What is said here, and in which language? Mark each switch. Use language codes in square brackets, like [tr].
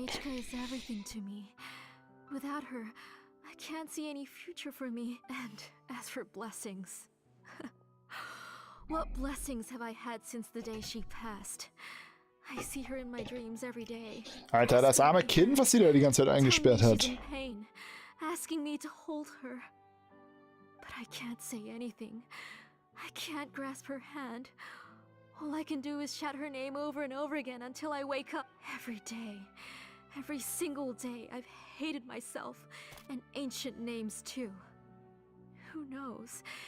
[en] Nechka is everything to me. Without her, I can't see any future for me. And as for blessings, what blessings have I had since the day she passed? I see her in my dreams every day. [de] Alter, das arme Kind, was sie da die ganze Zeit eingesperrt [en] Telling me [de] hat. [en] she's in pain, asking me to hold her. But I can't say anything. I can't grasp her hand. All I can do is shout her name over and over again until I wake up. Every day, every single day, I've hated myself and ancient names too. Who knows?